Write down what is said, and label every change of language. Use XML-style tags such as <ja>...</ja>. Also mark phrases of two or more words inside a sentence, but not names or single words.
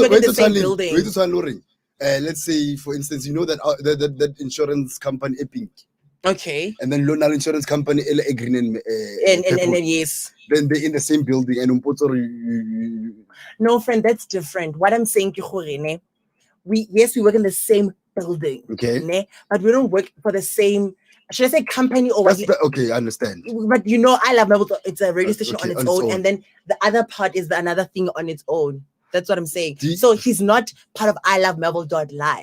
<en>to work in the same to building. wait to Luring. Let's say, for instance, you know that insurance company Epic, Okay. and then Lonal insurance company Green And then yes. then they're in the same building, and No, friend, that's different. What I'm saying,</en> <nso>ke gore, ne,</nso> <en>we work in the same building. Okay. Ne, but we don't work for the same. Should I say company or what? okay, I understand. But you know, I love Melville. It's a radio station Okay, on its own, and then the other part is another thing on its own. That's what I'm saying. So he's not part of ilovemarble.live.</en>